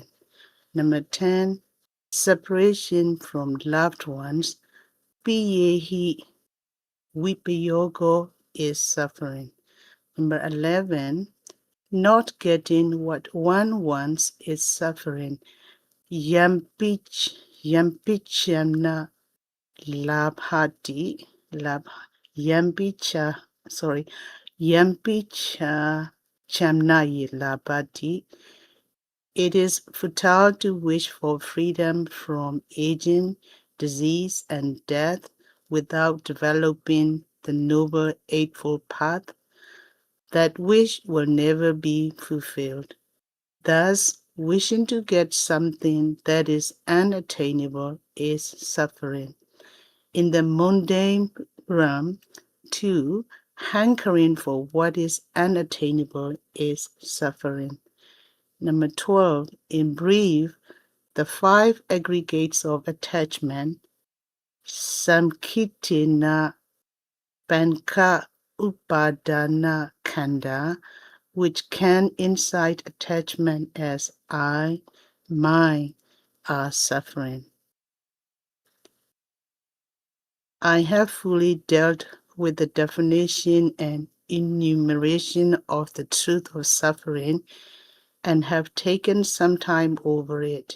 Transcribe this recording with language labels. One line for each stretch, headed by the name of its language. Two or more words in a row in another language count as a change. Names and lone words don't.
English: Number 10, separation from loved ones,
Pali: piyehi, vipayogo,
English: is suffering. Number 11, not getting what one wants is suffering.
Pali: Yampichamna labhati, yampicha chamnayi labhati.
English: It is futile to wish for freedom from aging, disease, and death without developing the Noble Eightfold Path. That wish will never be fulfilled. Thus, wishing to get something that is unattainable is suffering. In the mundane realm, too, hankering for what is unattainable is suffering. Number 12, in brief, the 5 aggregates of attachment,
Pali: samkittina, panka, upadana, khanda,
English: which can incite attachment as I, mine, are suffering. I have fully dealt with the definition and enumeration of the truth of suffering and have taken some time over it.